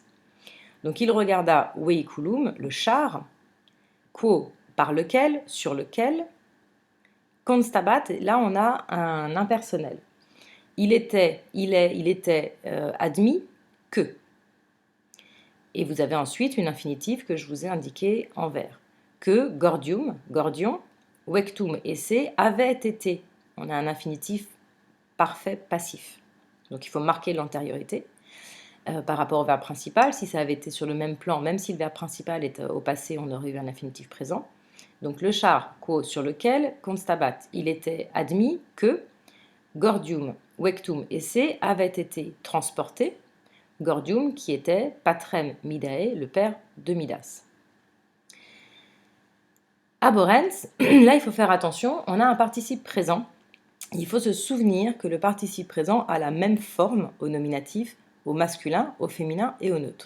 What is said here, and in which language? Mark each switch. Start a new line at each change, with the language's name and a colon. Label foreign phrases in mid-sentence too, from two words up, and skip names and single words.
French: Donc, il regarda veiculum, le char, quo, par lequel, sur lequel, constabat, là on a un impersonnel. Il était admis que. Et vous avez ensuite une infinitive que je vous ai indiquée en vert. Que,
Latin: gordium, gordion, vectum, esse,
French: avait été. On a un infinitif parfait passif. Donc il faut marquer l'antériorité. Par rapport au verbe principal, si ça avait été sur le même plan, même si le verbe principal est au passé, on aurait eu un infinitif présent. Donc le char, quo, sur lequel, constabat, il était admis que,
Latin: gordium, vectum, esse,
French: avait été transporté. Gordium, qui était
Latin: patrem Midae,
French: le père de Midas. Abhorrens, là il faut faire attention, on a un participe présent. Il faut se souvenir que le participe présent a la même forme au nominatif, au masculin, au féminin et au neutre.